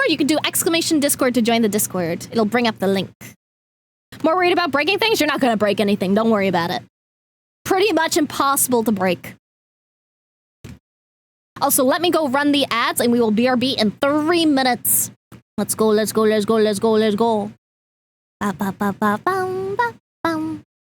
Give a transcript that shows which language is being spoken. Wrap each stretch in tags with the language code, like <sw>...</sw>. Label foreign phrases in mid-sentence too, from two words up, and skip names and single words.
<en>You can do !Discord to join the Discord. It'll bring up the link. More worried about breaking things? You're not gonna break anything. Don't worry about it. Pretty much impossible to break. Also, let me go run the ads and we will BRB in 3 minutes. Let's go. Ba, ba, ba, ba, bum, ba, bum.</en>